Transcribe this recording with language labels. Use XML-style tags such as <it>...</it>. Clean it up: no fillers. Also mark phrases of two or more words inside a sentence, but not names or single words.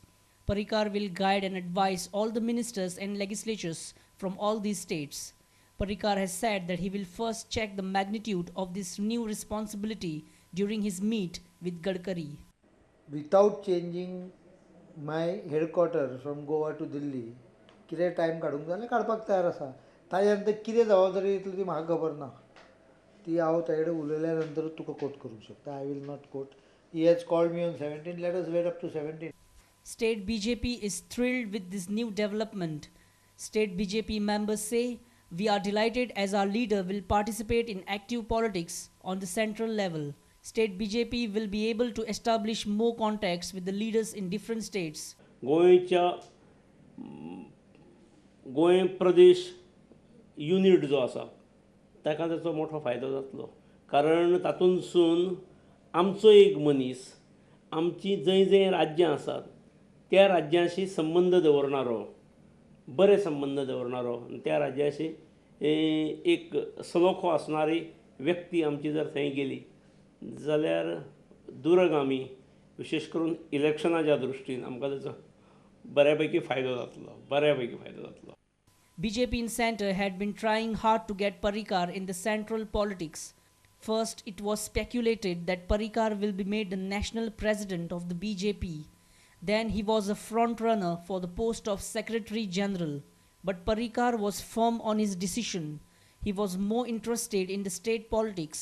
<en>Parrikar will guide and advise all the ministers and legislatures from all these states. Parrikar has said that he will first check the magnitude of this new responsibility during his meet with Gadkari. Without changing my headquarter from Goa to Delhi,</en> <kok>कितें टायम काडूंक जाय जाल्यार काडपाक तयार आसा. ताज्या नंतर कितें जबाबदारी येतली ती म्हाका खबर ना. ती हांव ताचे कडेन उलयल्या नंतरूच तुका कोट करूंक शकता.</kok> <en>I will not quote. He has called me on 17. Let us wait up to 17. State BJP is thrilled with this new development. State BJP members say, "We are delighted as our leader will participate in active politics on the central level. State BJP will be able to establish more contacts with the leaders in different states."</en> <kok>गोंय प्रदेश युनिट जो आसा ताका ताचो मोठो फायदो जातलो, कारण तातूंतसून आमचो एक मनीस आमची जंय जंय राज्यां आसात त्या राज्यांशी संबंध दवरणारो, बरे संबंध दवरणारो आनी त्या राज्याशी एक सलोखो आसणारी व्यक्ती आमची जर थंय गेली जाल्यार दूरगामी विशेष करून इलेक्शनाच्या दृश्टीन आमकां ताचो बऱ्यापैकी फायदो जातलो.</kok> <en>BJP in center had been trying hard to get Parrikar in the central politics. First, it was speculated that Parrikar will be made the national president of the BJP. Then he was a front runner for the post of Secretary General. But Parrikar was firm on his decision. He was more interested in the state politics.</en>